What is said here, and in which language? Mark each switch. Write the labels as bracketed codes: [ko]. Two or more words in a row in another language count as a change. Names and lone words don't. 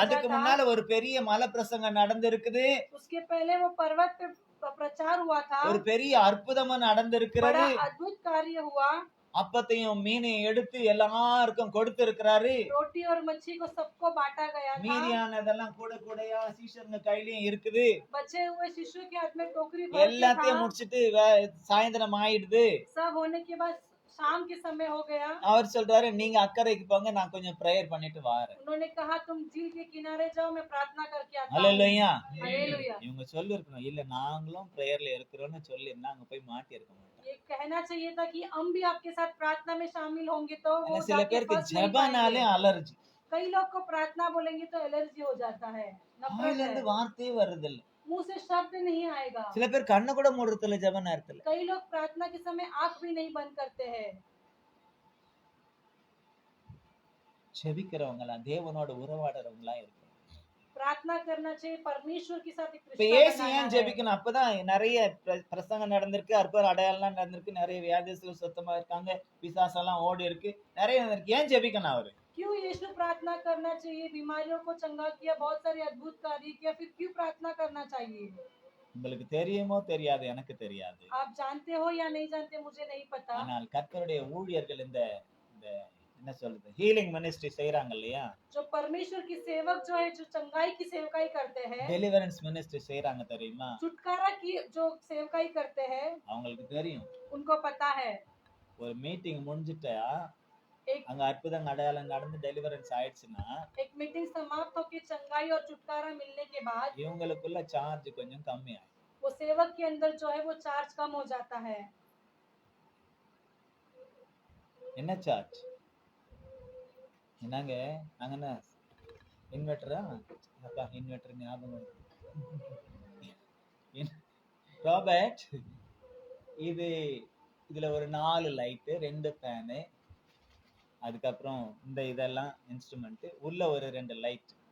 [ta] அதுக்கு [hi] था। [ta] முன்னால ஒரு பெரிய மலை பிரசங்கம் நடந்திருக்குது, [hi] उसके पहले वो पर्वत पे प्रचार हुआ था, [ta] ஒரு பெரிய அற்புதமும் நடந்திருக்கிறது. [hi] बड़ा अद्भुत कार्य हुआ। [ta] அப்பத்தையும் மீனையும் எடுத்து எல்லாருக்கும் கொடுத்து இருக்கிறாரு. [hi] रोटी और मच्छी को सबको बांटा गया था। [ta] மீதியானதெல்லாம் கூட கூடையா சீஷருங்க கையிலயும் இருக்குது. [hi] बचे हुए शिशु के हाथ में टोकरी भर के [ta] எல்லாத்தையும் [hi] था। [ta] முடிச்சிட்டு சாயந்தரம் ஆயிடுது. [hi] सब होने के बाद शाम के समय हो गया। [ta] அவர் சொல்றாரு, நீங்க அக்கறைக்கு போங்க, நான் கொஞ்சம் பிரேயர் பண்ணிட்டு வாரேன். [hi] उन्होंने कहा, तुम झील के किनारे जाओ, मैं प्रार्थना करके आता हूँ। [ta] அல்லேலூயா. [hi] हालेलुया। [ta] இவங்க சொல்லி இருக்கணும், இல்ல நாங்களும் பிரேயர்ல இருக்கிறோம்னு சொல்லி அங்க போய் மாட்டி இருக்க மாட்டோம். [hi] ये कहना चाहिए था कि हम भी आपके साथ प्रार्थना में शामिल होंगे तो वो [ta] ஏன்னா சில [hi] जाके [ta] பேருக்கு [hi] फंस नहीं [ta] ஜெபனாலே [hi] पाएंगे। [ta] அலர்ஜி. [hi] कई लोग को प्रार्थना बोलेंगे तो एलर्जी हो जाता है, नफरत [ta] வாயில இருந்து [hi] है, [ta] வார்த்தையே வருது இல்ல. [hi] मुंह से शब्द नहीं आएगा। [ta] சில பேர் கண்ணு கூட மூடுறது இல்ல ஜெப நேரத்துல. [hi] कई लोग प्रार्थना के समय आंख भी नहीं बंद करते हैं। [ta] ஜெபிக்கிறவங்களா தேவனோட உறவாடுறவங்களா இருக்கணும். [hi] प्रार्थना करना चाहिए, परमेश्वर के साथ एक [ta] இப்ப [hi] रिश्ता [ta] ஏசு [hi] बनाना [ta] ஏன் [hi] है। [ta] ஜெபிக்கணும்? அப்பதான் நிறைய பிரசங்கம் நடந்திருக்கு, அற்புத அடையாளம் நடந்திருக்கு, நிறைய வியாதிகள் சுத்தமா இருக்காங்க, பிசாசெல்லாம் ஓடி இருக்கு, நிறைய நடந்திருக்கு. ஏன் ஜெபிக்கணும் அவரு? [hi] क्यों यीशु प्रार्थना करना चाहिए? बीमारियों को चंगा किया, बहुत सारे अद्भुत कार्य किया, फिर क्यों प्रार्थना करना चाहिए? [ta] உங்களுக்கு தெரியுமோ தெரியாது, எனக்கு தெரியாது. [hi] आप जानते हो या नहीं जानते मुझे नहीं पता। [ta] ஆனால் கர்த்தருடைய ஊழியர்கள் இந்த இந்த என்ன சொல்றது, [en] healing ministry [ta] செய்யறாங்க இல்லையா, [hi] जो परमेश्वर की सेवक जो है, जो चंगाई की सेवकाई करते हैं, [en] deliverance ministry [ta] செய்யறாங்க தெரியுமா, [hi] छुटकारा की जो सेवकाई करते हैं, [ta] அவங்களுக்கு தெரியும் [hi] उनको पता है [ta] ஒரு மீட்டிங் முடிஞ்சிட்டா [hi] एक [ta] அங்க அற்புதம் அடையாளம் நடந்து டெலிவரன்ஸ் ஆயிடுச்சுன்னா [hi] एक मीटिंग समाप्त होकर चंगाई और छुटकारा मिलने के बाद [ta] இவங்களுக்குள்ள சார்ஜ் கொஞ்சம் கம்மி ஆயிடும். [hi] वो सेवक के अंदर जो है वो चार्ज कम हो जाता है। [ta] என்ன சார்ஜ், என்னங்க நாங்க என்ன இன்வெர்டரா, அப்பா இன்வெர்டர் ஞாபகம் ராபர்ட், இது இதுல ஒரு 4 லைட்டு 2 ஃபேனு, அதுக்கப்புறம் இந்த இதெல்லாம் இன்ஸ்ட்ருமெண்ட், உள்ள ஒரு 2 லைட்